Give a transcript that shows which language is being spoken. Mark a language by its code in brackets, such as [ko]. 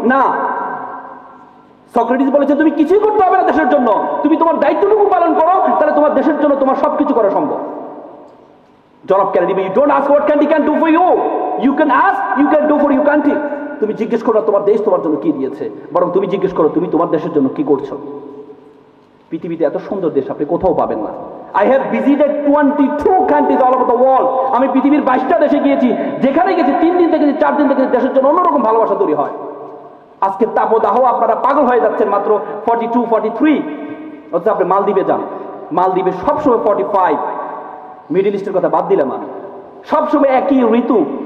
[bn] না, সক্রেটিস বলেছে তুমি কিছুই করতে হবে না দেশের জন্য, তুমি তোমার দায়িত্বটুকু পালন করো, তাহলে তোমার দেশের জন্য তোমার সবকিছু করা সম্ভব। [en] জনাব Kennedy, you don't ask what country can do for you, you can ask you can do for your country. [bn] তুমি জিজ্ঞেস করো তোমার দেশ তোমার জন্য কি দিয়েছে, বরং তুমি জিজ্ঞেস করো তুমি তোমার দেশের জন্য কি করছো। পৃথিবীতে এত সুন্দর দেশ আপনি কোথাও পাবেন না। [en] I have visited 22 countries all over the world. [bn] আমি পৃথিবীর 22টা দেশে গিয়েছি, যেখানে গেছি 3 দিন থেকে 4 দিন থেকে দেশের জন্য অন্যরকম ভালোবাসা তৈরি হয়। আজকে তাপদাহ আপনারা পাগল হয়ে যাচ্ছেন, মাত্র 42, 43। অথচ আপনি মালদ্বীপে যান, মালদ্বীপে সবসময় 45। মিডল ইস্টের কথা বাদ দিলাম, আমি সবসময় একই ঋতু।